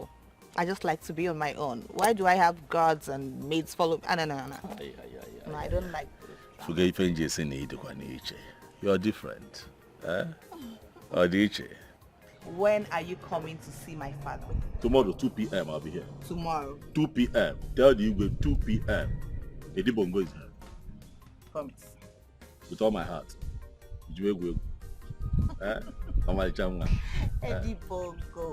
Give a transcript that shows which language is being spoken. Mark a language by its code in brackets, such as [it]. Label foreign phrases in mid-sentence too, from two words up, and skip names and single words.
[en] I just like to be on my own. Why do I have guards and maids follow? No, I don't like this. You're different. When are you coming to see my father? Tomorrow, 2 p.m. I'll be here. Tomorrow? 2 p.m. Tell the Igwe 2 p.m. Edi Bongo is here. Promise. With all my heart. Edi Bongo.